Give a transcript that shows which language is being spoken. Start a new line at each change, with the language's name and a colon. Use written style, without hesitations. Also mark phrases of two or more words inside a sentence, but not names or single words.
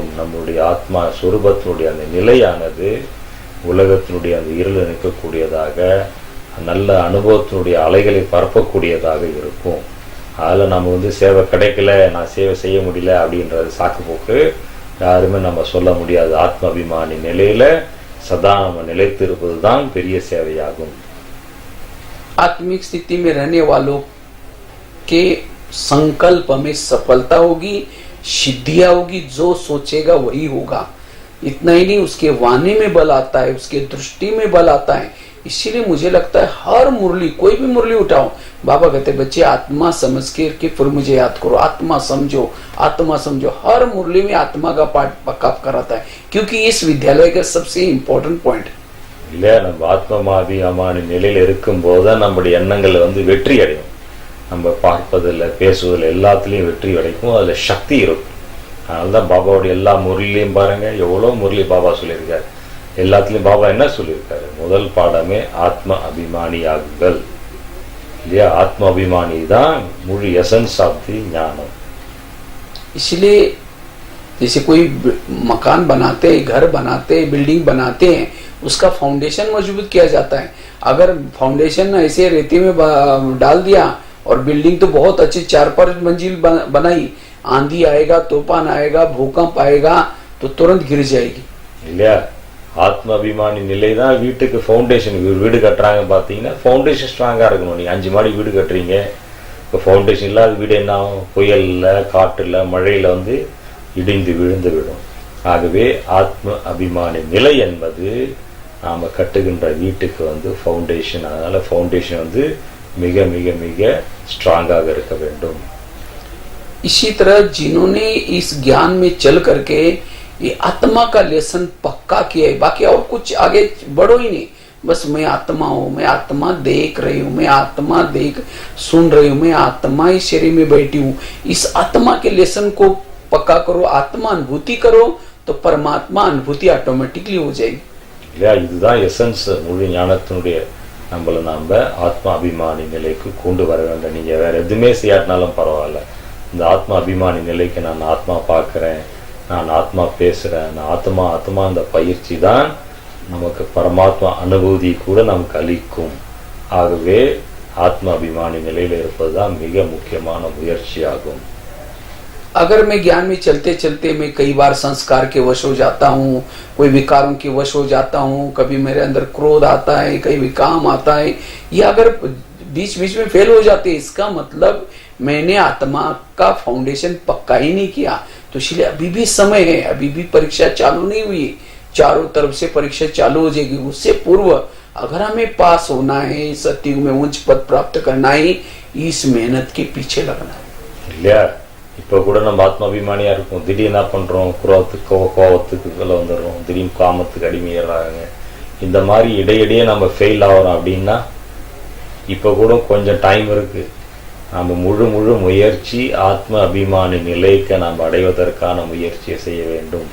Tamil: நம்முடைய ஆத்மா சுரூபத்தினுடைய அந்த நிலையானது உலகத்தினுடைய அந்த இருளை நீக்கக்கூடியதாக, நல்ல அனுபவத்தினுடைய அலைகளை பரப்பக்கூடியதாக இருக்கும். அதில் நம்ம சேவை கிடைக்கல, நான் சேவை செய்ய முடியல அப்படின்றது சாக்கு போக்கு யாருமே நம்ம சொல்ல முடியாது. ஆத்ம அபிமானி நிலையில சதா நம்ம நிலைத்து இருப்பது தான் பெரிய சேவையாகும்.
Hindi: आत्मिक स्थिति में रहने वालों के संकल्प में सफलता होगी, सिद्धियां होगी, जो सोचेगा वही होगा। इतना ही नहीं, उसके वाणी में बल आता है, उसके दृष्टि में बल आता है। इसीलिए मुझे लगता है हर मुरली, कोई भी मुरली उठाओ, बाबा कहते बच्चे आत्मा समझ के फिर मुझे याद करो, आत्मा समझो, आत्मा समझो। हर मुरली में आत्मा का पाठ पक्का कराता है, क्योंकि इस विद्यालय का सबसे
English: important point
Hindi: है।
Tamil: இல்லையா? நம்ம ஆத்மமாபிமான நிலையில இருக்கும் போதுதான் நம்முடைய எண்ணங்கள் வெற்றி அடையும். நம்ம பார்ப்பதில், பேசுவதில் எல்லாத்துலேயும் வெற்றி கிடைக்கும். அதுல சக்தி இருக்கும். அதனால்தான் பாபாவுடைய எல்லா முரளிலையும் பாருங்க, எவ்வளோ முரளி பாபா சொல்லியிருக்காரு. எல்லாத்துலேயும் பாபா என்ன சொல்லியிருக்காரு? முதல் பாடமே ஆத்ம அபிமானி ஆகுங்கள் இல்லையா? ஆத்ம அபிமானி தான் முழு
English: essence of the
Tamil: ஞானம்.
Hindi: इसलिए जैसे कोई मकान बनाते हैं, घर बनाते हैं, बिल्डिंग बनाते हैं, उसका फाउंडेशन मजबूत किया जाता है। अगर फाउंडेशन ऐसे रेती में डाल दिया और बिल्डिंग तो बहुत अच्छी 4-5 मंजिल बनाई, आंधी आएगा, तूफान आएगा, भूकंप आएगा तो तुरंत गिर जाएगी
Tamil: இல்லையா? ஆத்ம அபிமானி நிலை தான் வீட்டுக்கு ஃபவுண்டேஷன். வீடு கட்டுறாங்க பார்த்தீங்கன்னா
English: foundation strong
Tamil: இருக்கணும். நீங்கள் 5 மாடி வீடு கட்டுறீங்க, இப்போ ஃபவுண்டேஷன் இல்லாத வீடு என்ன ஆகும்? புயலில், காற்றில், மழையில் இடிந்து விழுந்து விடும். ஆகவே ஆத்ம அபிமானி நிலை என்பது நாம் கட்டுகின்ற வீட்டுக்கு ஃபவுண்டேஷன். அதனால
English: foundation மிக மிக மிக strong
Tamil: இருக்க வேண்டும்.
Hindi: इसी तरह जिन्होंने इस ज्ञान में चल करके ये आत्मा का लेसन पक्का किया है, बाकी और कुछ आगे बढ़ो ही नहीं, बस मैं आत्मा हूं, मैं आत्मा देख रही हूं, मैं आत्मा सुन रही हूं, मैं आत्मा ही शरीर में बैठी हूं, इस आत्मा के लेसन को पक्का करो, आत्मा अनुभूति करो तो परमात्मा अनुभूति ऑटोमेटिकली हो जाएगी.
Tamil: இல்லையா? இதுதான் எசன்ஸ். முழு ஞானத்தினுடைய நம்மளை நாம் ஆத்மா அபிமானி நிலைக்கு கொண்டு வர வேண்டும். நீங்க வேற எதுவுமே செய்யாட்டினாலும் பரவாயில்ல, இந்த ஆத்மா அபிமானி நிலைக்கு நான் ஆத்மா பார்க்கிறேன், நான் ஆத்மா பேசுறேன், நான் ஆத்மா ஆத்மா இந்த பயிற்சி தான் நமக்கு பரமாத்மா அனுபூதி கூட நமக்கு அளிக்கும். ஆகவே ஆத்மா அபிமானி நிலையில இருப்பதுதான் மிக முக்கியமான முயற்சியாகும்.
Hindi: अगर मैं ज्ञान में चलते चलते मैं कई बार संस्कार के वश हो जाता हूँ, कोई विकारों के वश हो जाता हूँ, कभी मेरे अंदर क्रोध आता है, कहीं भी काम आता है, ये अगर बीच बीच में फेल हो जाते, इसका मतलब मैंने आत्मा का फाउंडेशन पक्का ही नहीं किया। तो इसलिए अभी भी समय है, अभी भी परीक्षा चालू नहीं हुई, चारों तरफ से परीक्षा चालू हो जाएगी। उससे पूर्व अगर हमें पास होना है, सत्युग में उच्च पद प्राप्त करना है, इस मेहनत के पीछे लगना है.
Tamil: இல்லையா? இப்போ கூட நம்ம ஆத்மாபிமானியா இருக்கும், திடீர்னு என்ன பண்றோம்? கோபத்துக்கு வந்துடுறோம், திடீர்னு காமத்துக்கு அடிமையிடுறாங்க. இந்த மாதிரி இடையிடையே நம்ம ஃபெயில் ஆகிறோம் அப்படின்னா இப்போ கூட கொஞ்சம் டைம் இருக்கு. நம்ம முழு முயற்சி ஆத்ம அபிமானி நிலைக்கு நாம் அடைவதற்கான முயற்சியை செய்ய வேண்டும்.